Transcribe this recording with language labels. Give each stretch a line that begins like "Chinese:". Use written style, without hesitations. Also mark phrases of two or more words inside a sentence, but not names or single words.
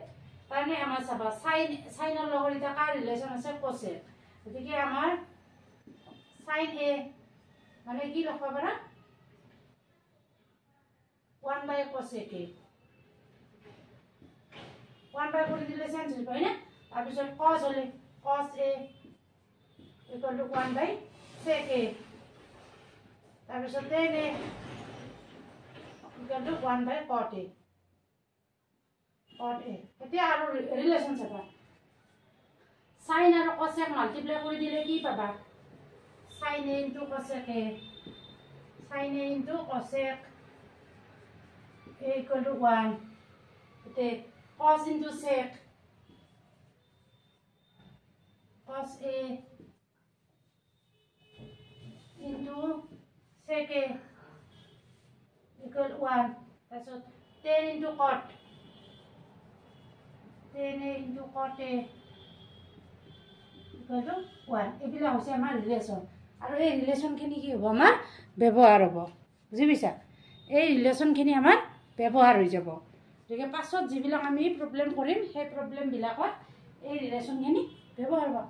Assamese: তাৰমানে আমাৰ চাবা চাইনৰ লগত এতিয়া কাৰ ৰিলেশ্যন আছে? কচেক। গতিকে আমাৰ চাইন A মানে কি লিখিব পাৰা? 1/cosec A। 1 কৰি দিলে চেঞ্জ হৈ হয়নে? তাৰপিছত cos হ'লে cos A = 1/sec A। তাৰপিছত tan A = 1/cot A। এতিয়া আৰু ৰিলেশ্যন চাবা, sin আৰু cosec মাল্টিপ্লাই কৰি দিলে কি পাবা? sin A × cosec A, sin A × cosec A = 1, cos × sec, cos A × sec A = 1। তাৰপিছত tan × cot, tan A × cot A = 1। এইবিলাক হৈছে আমাৰ ৰিলেশ্যন, আৰু এই ৰিলেশ্যনখিনি কি হ'ব? আমাৰ ব্যৱহাৰ হ'ব। বুজি পাইছা? এই ৰিলেশ্যনখিনি আমাৰ ব্যৱহাৰ হৈ যাব। গতিকে পাছত যিবিলাক আমি প্ৰব্লেম কৰিম, সেই প্ৰব্লেমবিলাকত এই ৰিলেশ্যনখিনি ব্যৱহাৰ হ'ব।